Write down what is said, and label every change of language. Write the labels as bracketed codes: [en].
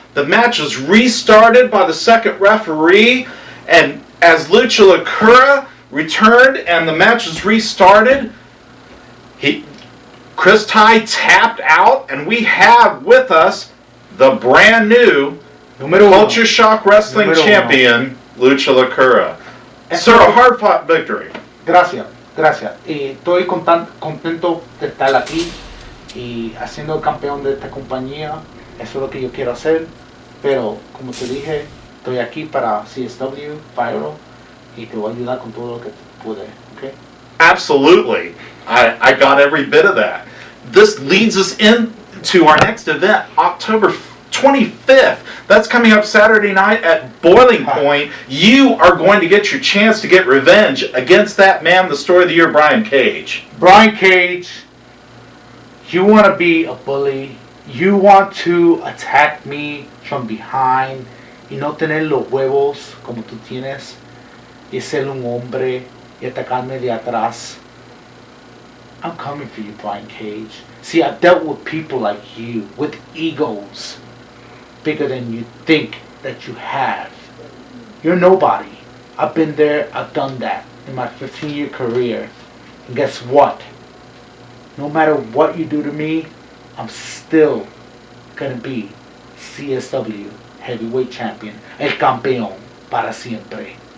[en] The match was restarted by the second referee, and as Lucha Lacura returned and the match was restarted, Chris Ty tapped out, and we have with us the brand new Culture Shock Wrestling champion, Lucha Lacura. Sir, a hard-fought victory. [es] Gracias. Y estoy contento de estar aquí y haciendo el campeón de esta compañía. Eso es lo que yo quiero hacer. Pero, como te dije, estoy aquí para CSW Viral y te voy a ayudar con todo lo que pude. [en] Okay? Absolutely. I got every bit of that. This leads us into our next event, October 25th. That's coming up Saturday night at Boiling Point. You are going to get your chance to get revenge against that man, the story of the year, Brian Caige. Brian Caige, You want to be a bully. You want to attack me from behind [es] y no tener los huevos como tú tienes y ser un hombre y atacarme de atrás. [en] I'm coming for you, Brian Caige. See, I've dealt with people like you, with egos bigger than you think that you have. You're nobody. I've been there, I've done that in my 15-year career. And guess what? No matter what you do to me, I'm still gonna be CSW Heavyweight Champion, [es] el campeón para siempre.